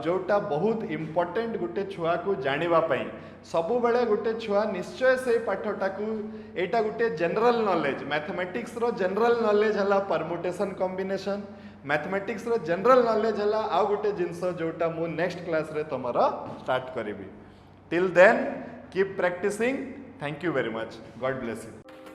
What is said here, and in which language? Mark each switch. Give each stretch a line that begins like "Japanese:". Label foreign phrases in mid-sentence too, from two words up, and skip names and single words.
Odia: ଯୋଉଟା ବହୁତ ଇମ୍ପୋର୍ଟାଣ୍ଟ ଗୋଟେ ଛୁଆ କୁ ଜାଣିବା ପାଇଁ ସବୁ ବେଳେ ଗୋଟେ ଛୁଆ ନିଶ୍ଚୟ ସେ ପାଠଟା କୁ ଏଟା ଗୋଟେ
English: general knowledge mathematics
Odia: ର
English: general knowledge
Odia: ହେଲା
English: permutation combination mathematics
Odia: ର
English: general knowledge
Odia: ହେଲା ଆ ଗୋଟେ ଜିନିଷ ଯୋଉଟା ମୁ
English: next class
Odia: ରେ ତମର ଷ୍ଟାର୍ଟ କରିବି
English: till then keep practicing thank you very much God bless you